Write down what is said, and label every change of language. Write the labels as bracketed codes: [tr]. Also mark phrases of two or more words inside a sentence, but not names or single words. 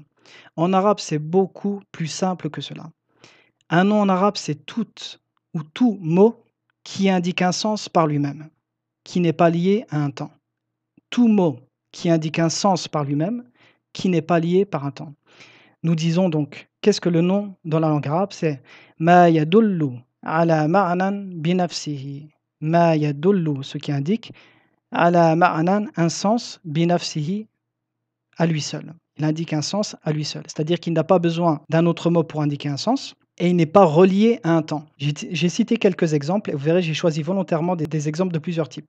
[fr] En arabe, c'est beaucoup plus simple que cela. Un nom en arabe, c'est tout mot qui indique un sens par lui-même, qui n'est pas lié à un temps. Tout mot qui indique un sens par lui-même, qui n'est pas lié par un temps. Nous disons donc, qu'est-ce que le nom dans la langue arabe? [ar] C'est ما يدل على معنى بنفسه. ما يدل, [fr] ce qui indique [ar] على معنى, [fr] un sens, binafsihi, à lui seul. Il indique un sens à lui seul. C'est-à-dire qu'il n'a pas besoin d'un autre mot pour indiquer un sens et il n'est pas relié à un temps. J'ai cité quelques exemples et vous verrez, j'ai choisi volontairement des exemples de plusieurs types.